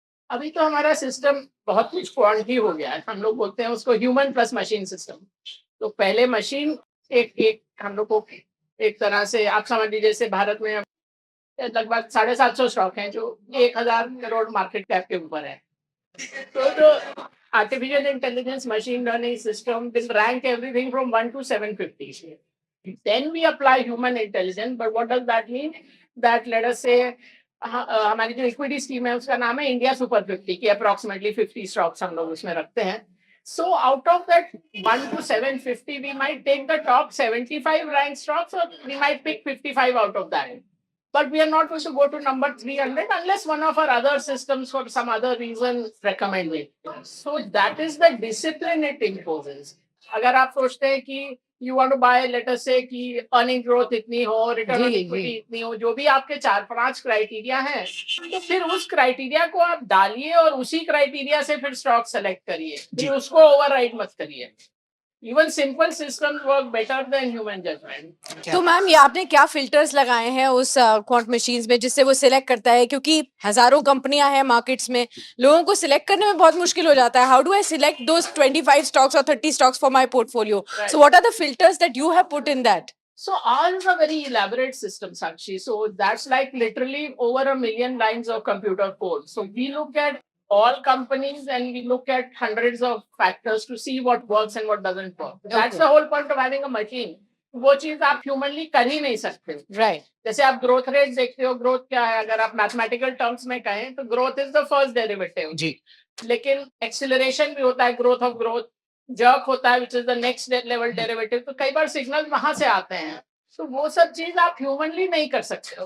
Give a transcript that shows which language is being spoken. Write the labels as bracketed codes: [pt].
[hi] अभी तो हमारा सिस्टम बहुत कुछ क्वांट ही हो गया है. हम लोग बोलते हैं उसको ह्यूमन प्लस मशीन सिस्टम. तो पहले मशीन एक हम लोग को एक तरह से आप समझ लीजिए, जैसे भारत में लगभग 750 स्टॉक हैं जो 1000 करोड़ मार्केट कैप के ऊपर है। तो जो [en] artificial intelligence machine learning system will rank everything from 1 to 750. Then we apply human intelligence, but what does that mean? That let us say [hi] हमारी जो इक्विटी स्कीम है उसका नाम है इंडिया सुपर 50 की अप्रोक्सीमेटली 50 स्टॉक्स हम लोग उसमें रखते हैं. [en] So out of that 1 to 750, we might take the top 75 ranked stocks, or we might pick 55 out of that. But we are not going to go to number 300 unless one of our other systems for some other reason recommend it. So that is the discipline it imposes. [hi] अगर आप सोचते हैं कि [en] you want to buy, let us say [hi] कि earning growth इतनी हो, return on equity इतनी हो, जो भी आपके 4-5 क्राइटेरिया हैं, तो फिर उस क्राइटेरिया को आप डालिए और उसी क्राइटेरिया से फिर स्टॉक सेलेक्ट करिए, फिर उसको ओवरराइड मत करिए. [en] Even simple systems work better than human judgment. [hi] तो मैम ये आपने क्या फिल्टर्स लगाए हैं उस क्वांट मशीन्स में जिससे वो सिलेक्ट करता है, क्योंकि हजारों कंपनियां हैं मार्केट्स में, लोगों को सिलेक्ट करने में बहुत मुश्किल हो जाता है. [en] How do I select those 25 stocks और 30 stocks for my portfolio? So what are the filters that you have put in that? So ours is a very elaborate system, Sakshi. So that's like literally over 1 million lines of computer code. So we look at all companies and we look at hundreds of factors to see what works and what doesn't work. That's the whole point of having a machine. [hi] वो चीज आप humanly कर ही नहीं सकते. [en] Right. [hi] जैसे आप growth rate देखते हो, ग्रोथ क्या है, अगर आप मैथमेटिकल टर्म्स में कहें तो [en] growth is the first derivative [hi] जी. लेकिन एक्सीलरेशन भी होता है, ग्रोथ ऑफ ग्रोथ, जर्क होता है [en] Which is the next level derivative. [hi] तो कई बार सिग्नल वहां से आते हैं, तो वो सब चीज आप ह्यूमनली नहीं कर सकते हो.